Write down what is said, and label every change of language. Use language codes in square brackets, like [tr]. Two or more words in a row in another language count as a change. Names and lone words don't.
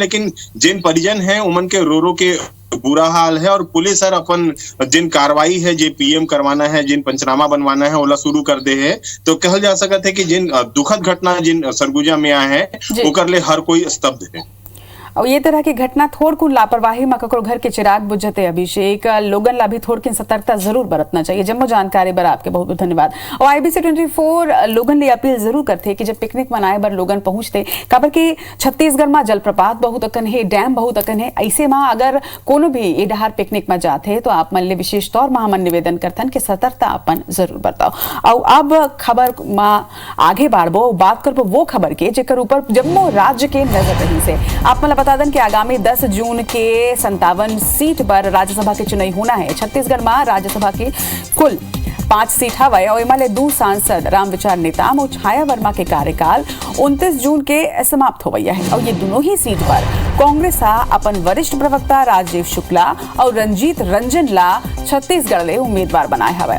[hne] लेकिन जिन परिजन हैं उमन के रो के बुरा हाल है। और पुलिस सर अपन जिन कार्रवाई है जे PM करवाना है, जिन पंचनामा बनवाना है ओला शुरू कर दे है। तो कहल जा सकता है कि जिन दुखद घटना जिन सरगुजा में आए हैं ओकर ले हर कोई स्तब्ध है। और ये तरह की घटना थोड़ कुन लापरवाही में ककरो घर के चिराग बुझते। अभिषेक, लोगन ला भी थोड़ की सतर्कता जरूर बरतना चाहिए। जम्मो जानकारी बर आपके बहुत बहुत धन्यवाद। और IBC 24 लोगन ले अपील जरूर करते कि जब पिकनिक मनाए बर लोगन पहुंचते, काबर कि छत्तीसगढ़ में जलप्रपात बहुत अकन है, डैम बहुत अकन है। ऐसे में अगर कोनो भी ये डहार पिकनिक में जाते तो आप मन ले विशेष तौर में हमन निवेदन करतन कि सतर्कता अपन जरूर बरताओ। और अब खबर में आगे बढ़बो, बात करबो वो खबर के जेकर ऊपर जम्मू राज्य के नजर रही से। आप मन बता दें कि आगामी 10 जून के 57 सीट पर राज्यसभा के चुनाव होना है। छत्तीसगढ़ में राज्यसभा की कुल 5 सीट हवाए। और इमाले 2 सांसद रामविचार नेताम और छाया वर्मा के कार्यकाल 29 जून के समाप्त हो गया है। और ये दोनों ही सीट पर कांग्रेस अपन वरिष्ठ प्रवक्ता राजीव शुक्ला और रंजीत रंजन ला छत्तीसगढ़ ले उम्मीदवार बनाए हवाए।